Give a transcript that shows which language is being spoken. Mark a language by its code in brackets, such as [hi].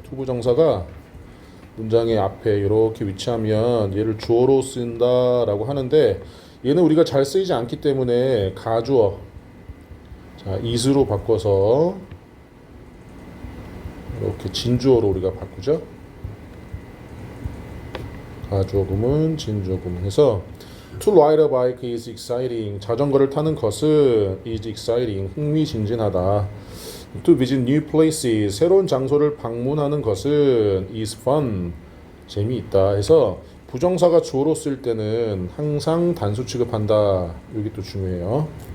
[ko] 투부정사가 문장의 앞에 이렇게 위치하면 얘를 주어로 쓴다라고 하는데, 얘는 우리가 잘 쓰이지 않기 때문에 가주어, 자, is로 바꿔서 이렇게 진주어로 우리가 바꾸죠. 가주어 구문, 진주어 구문 해서 [en] To ride a bike is exciting. [ko] 자전거를 타는 것은 [en] is exciting. [ko] 흥미진진하다. [en] To visit new places. [ko] 새로운 장소를 방문하는 것은 [en] is fun. [ko] 재미있다 해서 부정사가 주어로 쓸 때는 항상 단수 취급한다. 이게 또 중요해요.